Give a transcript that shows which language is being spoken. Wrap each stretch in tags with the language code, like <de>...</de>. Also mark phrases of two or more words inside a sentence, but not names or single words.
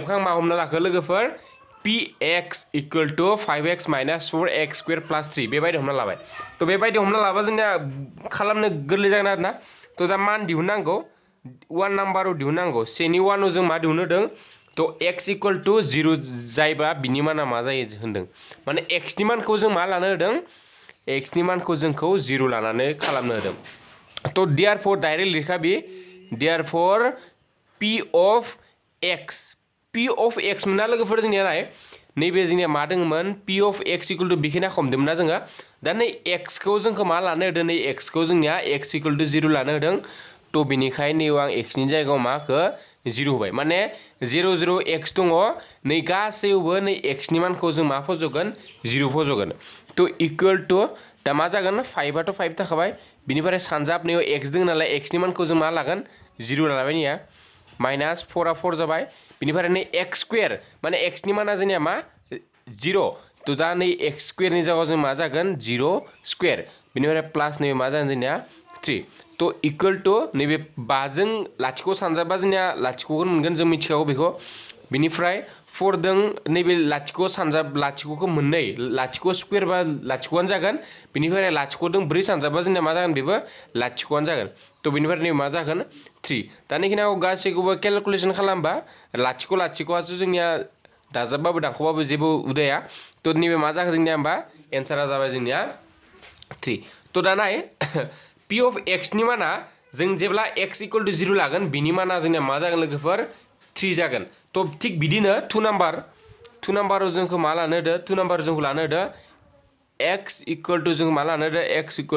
<brx>आं मा हमना लाखो लोगोफोर px = 5x - 4x स्क्वायर + 3 बेबायदि हमना लाबाय तो बेबायदि हमना लाबा जोंनिया खालामनो गोरलै जागोन आरोना तो दा मान दिहुननांगौ 1 नाम्बाराव दिहुननांगौ सेनि 1 आव जों मा दिहुनदों तो x = 0 जायबा बिनि माना मा जायो होनदों माने x नि मानखौ जों मा लानो होदों x नि मानखौ जोंखौ 0 लानानै खालामनो होदों तो</brx> <en>therefore direct</en> <brx>लिरखा बे देयरफॉर</brx> <en>p of</en> <brx>x मोनना लोगोफोर जोंनिया नाय नैबे जोंनिया मा दङमोन</brx> <en>p of x</en> <brx>= बेखिना हमदोंमोन ना जोङो दा नै x खौ जोंखौ मा लानो होदों नै x खौ जोंनिया x = 0 लानो होदों तो बेनिखायनो आं x नि जायगायाव माखौ 0 होबाय माने 0 0 x दङ नै गासैयावबो नै x नि मानखौ जों मा फज'गोन 0 फज'गोन तो</brx> <en>equal to</en> <brx>दा मा जागोन 5 आथ' 5 थाखाबाय बिनिफ्राय सानजाबनायाव x दङ नालाय x नि मानखौ जों मा लागोन 0 लाबाय निया -4 आ 4 जाबाय बिनिफ्राय नै x स्क्वायर माने x नि माना जोंनिया मा 0 तो दा नै x स्क्वायर नि जायगायाव जों मा जागोन 0 स्क्वायर बिनिफ्राय प्लास नै मा जागोन जोंनिया 3 तो</brx> <en>equal to</en> <brx>नैबे 5 जों लाथिख' सानजाबा जोंनिया लाथिख'खौ मोनगोन जों मिथिखागौ बेखौ बिनिफ्राय 4 दों नैबे लाथिख' सानजाब लाथिख'खौ मोननै लाथिख' स्क्वायर बा लाथिख'आनो जागोन बिनिफ्राय लाथिख' दों 4 सानजाबा जोंनिया मा जागोन बेबो लाथिख'आनो जागोन तो बिनिफ्राय नै मा जागोन 3 दानिखिनियाव गासैखौबो केलकुलेसन खालामबा लाथिख' लाथिख'आसो जोंनिया दाजाबबाबो दानख'बाबो जेबो उदाया तो नैबे मा जागोन जोंनिया होमबा एन्सारा जाबाय जोंनिया 3 तो दा नाय</brx> <en>p of x</en> <brx>नि माना जों जेब्ला x = 0 लागोन बिनि माना जोंनिया मा जागोन लोगोफोर 3 जागोन तो थिक बिदिनो 2 नाम्बाराव जोंखौ मा लानो होदो 2 नाम्बाराव जोंखौ लानो होदो x = जों मा लानो होदो x</brx>